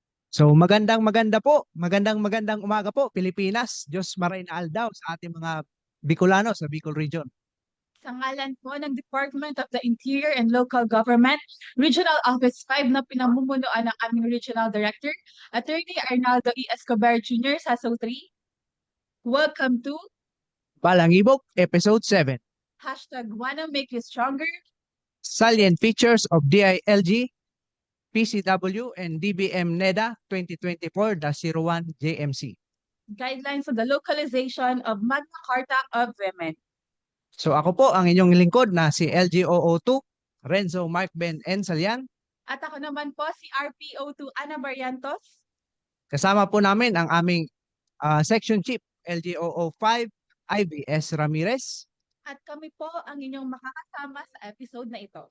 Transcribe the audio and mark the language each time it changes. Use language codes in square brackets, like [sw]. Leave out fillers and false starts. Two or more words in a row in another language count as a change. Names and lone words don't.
[tl] Magandang umaga po Pilipinas. [bik] Diyos maray na aldaw sa ating mga Bicolano sa Bicol Region. [tl] Sa ngalan po ng Department of the Interior and Local Government, Regional Office 5 na pinamumunuan ng aming Regional Director, Attorney Arnaldo E. Escobar Jr. sa SO3. [en] Welcome to [tl] Balangibok Episode 7. [en] #Wanna Make You Stronger. Salient features of DILG, PCW, and DBM NEDA 2024-01 JMC. Guidelines on the localization of Magna Carta of Women. [tl] So ako po ang inyong lingkod na si LGOO2, Renzo Mark Ben N. Salian. At ako naman po si RPO2 Ana Barrientos. Kasama po namin ang aming Section Chief LGOO5 IBS Ramirez. At kami po ang inyong makakasama sa episode na ito.